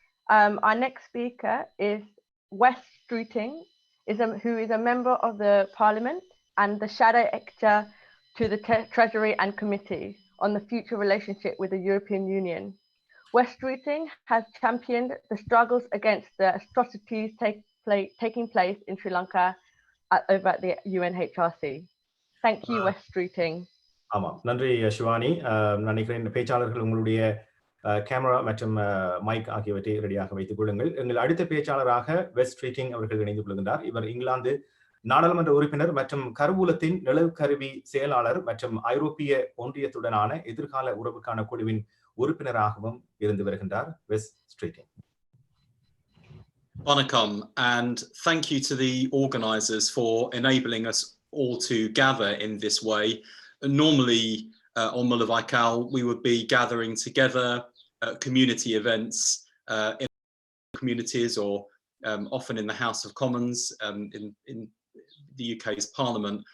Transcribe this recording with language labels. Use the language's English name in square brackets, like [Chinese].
[English] Our next speaker is Wes Streeting, who is a member of the Parliament and the Shadow Actor to the Treasury and Committee on the future relationship with the European Union. Wes Streeting has championed the struggles against the atrocities taking place in Sri Lanka over at the UNHRC. Thank you, Wes Streeting. [Tamil] ஆமாம், நன்றி சிவானி. நினைக்கிறேன் பேச்சாளர்கள் உங்களுடைய camera மற்றும் mic ஆகியவற்றை ரெடியாக வைத்துக் கொள்ளுங்கள். எங்கள் அடுத்த பேச்சாளராக வெஸ் ஸ்ட்ரீட்டிங் அவர்கள் இணைந்து கொள்கின்றார். இவர் இங்கிலாந்து நாடாளுமன்ற உறுப்பினர் மற்றும் கருவூலத்தின் நிழல் கருவி செயலாளர் மற்றும் ஐரோப்பிய ஒன்றியத்துடனான எதிர்கால உறவுக்கான குழுவின் உறுப்பினராகவும் இருந்து வருகின்றார். வெஸ் ஸ்ட்ரீட்டிங். [English] Vanakkam, and thank you to the organisers for enabling us all to gather in this way. Normally on Mullivaikkal, we would be gathering together at community events in communities or often in the House of Commons in the UK's Parliament.